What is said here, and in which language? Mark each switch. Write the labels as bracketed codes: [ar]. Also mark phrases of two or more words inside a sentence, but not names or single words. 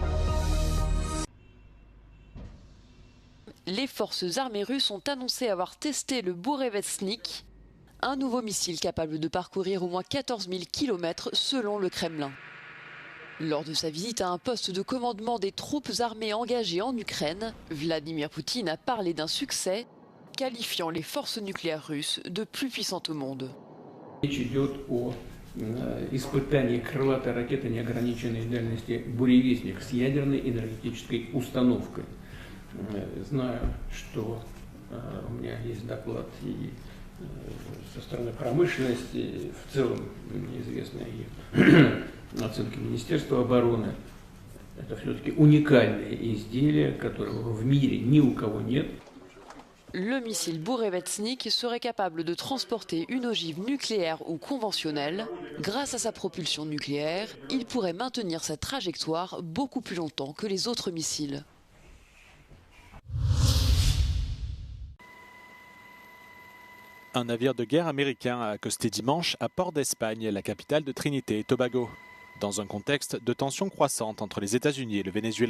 [fr] Les forces armées russes ont annoncé avoir testé le Bourevestnik, un nouveau missile capable de parcourir au moins 14 000 km selon le Kremlin. Lors de sa visite à un poste de commandement des troupes armées engagées en Ukraine, Vladimir Poutine a parlé d'un succès, qualifiant les forces nucléaires russes de plus puissantes au monde. [ru] Испытание крылатой ракеты неограниченной дальности «Буревестник» с ядерной энергетической установкой. Знаю, что у меня есть доклад и со стороны промышленности, в целом неизвестные оценки Министерства обороны. Это все-таки уникальное изделие, которого в мире ни у кого нет. [fr] Le missile Bourevestnik serait capable de transporter une ogive nucléaire ou conventionnelle. Grâce à sa propulsion nucléaire, il pourrait maintenir sa trajectoire beaucoup plus longtemps que les autres missiles. Un navire de guerre américain a accosté dimanche à Port d'Espagne, la capitale de Trinité et Tobago, dans un contexte de tensions croissantes entre les États-Unis et le Venezuela.